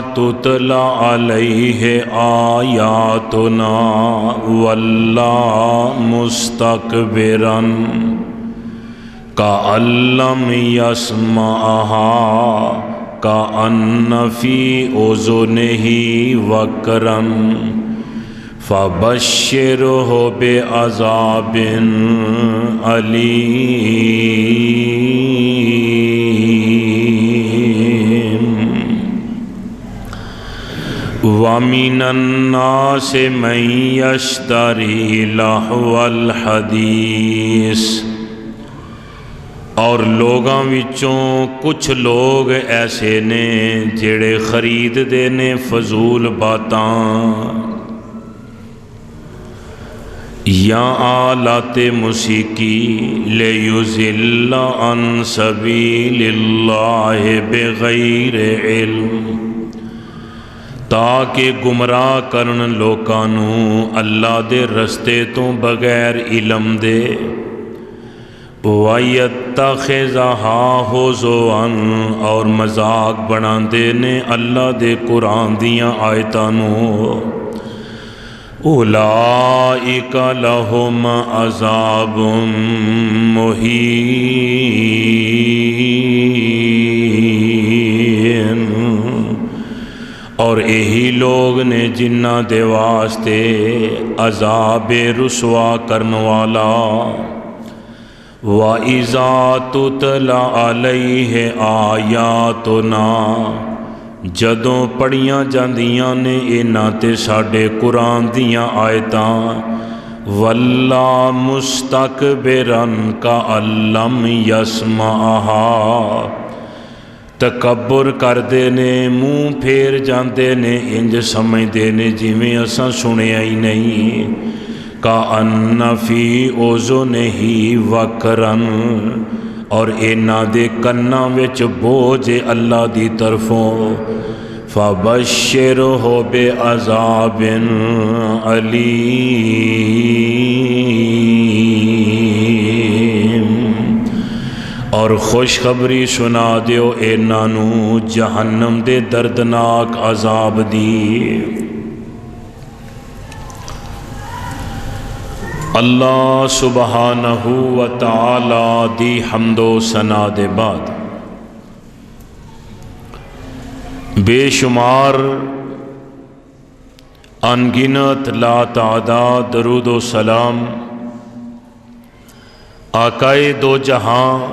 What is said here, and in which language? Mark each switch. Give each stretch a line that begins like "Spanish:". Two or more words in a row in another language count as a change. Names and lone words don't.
Arabic: تُتْلَى عَلَيْهِ آيَاتُنَا وَلَّى مُسْتَكْبِرًا كَأَن لَّمْ يَسْمَعْهَا كَأَنَّ فِي أُذُنِهِ وَقْرًا فَبَشِّرْهُ بِعَذَابٍ أَلِيمٍ وَمِنَ النَّاسِ مَن يَشْتَرِي لَهْوَ الْحَدِيثِ
Punjabi: اور لوگاں وچوں کچھ لوگ ایسے نے جڑے خرید دے نے فضول باتاں یا آلات موسیقی
Arabic: لیضل عن سبیل اللہ بغیر علم
Punjabi: تاکہ گمراہ کرن لوکانوں اللہ دے رستے تو بغیر علم دے
Arabic: وَيَتَّخِذَهَا هُزُوًا
Punjabi: اور مذاق بناندے نے اللہ دے قرآن دیاں آیتانوں
Arabic: اولئک لہم عذاب مہین
Punjabi: اور یہی لوگ نے جنہ دے واسطے عذاب رسوا کرن والا
Arabic: وَإِذَا تُتْلَى عَلَيْهِ آيَاتُنَا
Punjabi: جدوں پڑھیاں جاندیاں نے انہاں تے ساڈے قرآن دیاں آیتاں
Arabic: وَلَّى مُسْتَكْبِرًا كَأَن لَّمْ يَسْمَعْهَا
Punjabi: تکبر کردے نے منہ پھیر جاندے نے انج سمجھدے نے جویں اساں سنیا ہی نہیں
Arabic: کأن فی اذنہ وقرا
Punjabi: اور انہاں دے کناں وچ بوجھ اللہ دی طرفوں
Arabic: فبشرہ بعذاب علیم
Punjabi: اور خوشخبری سنا دیو انہاں نوں جہنم دے دردناک عذاب دی اللہ سبحانہ و تعالی دی حمد و ثنا دے بعد بے شمار انگنت لا تعداد درود و سلام آقائے دو جہاں